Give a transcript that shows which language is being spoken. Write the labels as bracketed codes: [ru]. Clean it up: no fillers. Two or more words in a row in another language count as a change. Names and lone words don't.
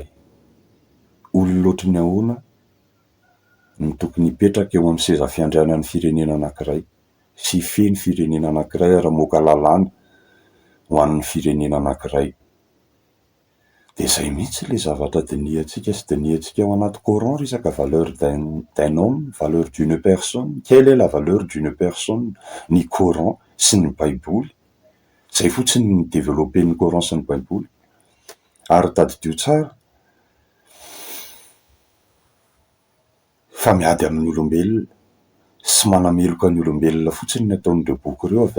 [mg] Olona ohatran'ny ahoana ny tokony hipetraka eo amin'ny seza fiandrianan'ny firenena anankiray, sy feny firenena anankiray ary moka lalàna ho an'ny firenena anankiray. De zay mihitsy le zavatra dinihantsika sy dinihantsika ao anaty Coran resaka [fr] valeur d'un homme, valeur d'une personne. Quelle est la valeur d'une personne? [mg] Ny Coran sy ny baiboly. Zay fotsiny ny développen'ny Coran sy ny baiboly. Ary tadidio tsara, fa miady amin'ny olombelona sy manameloka ny olombelona fotsiny ny ataon'ireo boky ireo avy